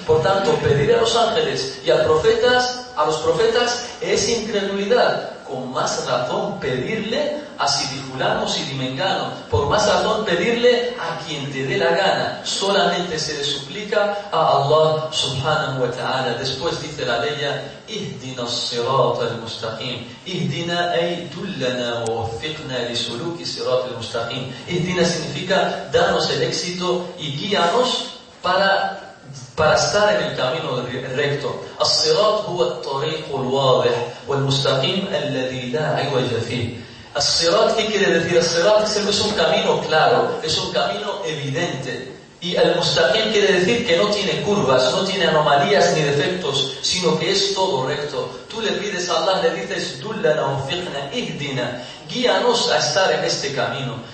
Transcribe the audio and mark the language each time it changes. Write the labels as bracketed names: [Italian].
[Spanish] Por tanto, pedir a los ángeles y a los profetas es incredulidad. Con más razón pedirle a Sidifulano o Sidimengano, por más razón pedirle a quien te dé la gana. Solamente se le suplica a Allah subhanahu wa ta'ala. Después dice la ley, [Arabic] اهدنا الصراط المستقيم اهدنا أي دلنا ووفقنا لسلوك الصراط المستقيم. [Spanish] اهدنا significa danos el éxito y guíanos para estar en el camino recto. [Arabic] الصراط هو الطريق الواضح والمستقيم الذي لا عوج فيه. [Spanish] As-sirat, ¿qué quiere decir as-sirat? Es un camino claro, es un camino evidente. Y al-mustaqim quiere decir que no tiene curvas, no tiene anomalías ni defectos, sino que es todo recto. Tú le pides a Allah, le dices, dullana, unfiqna, ihdina, guíanos a estar en este camino.